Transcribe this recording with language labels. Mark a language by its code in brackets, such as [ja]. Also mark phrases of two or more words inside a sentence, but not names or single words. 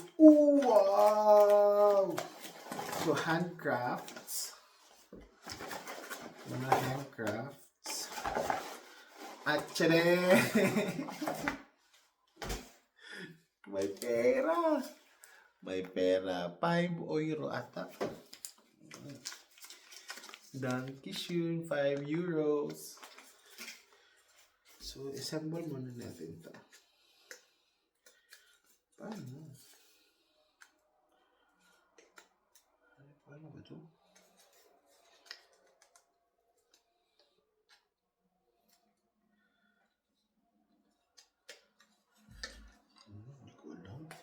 [en] Ooh, wow! So, handcrafts. [tl] Mga handcrafts. At tiyade! May pera. May pera. 5 euro ata. [de] Dankeschön, 5 euros. [tl] So, assemble muna natin ito. Paano? Paano ba ito? Hindi ko alam.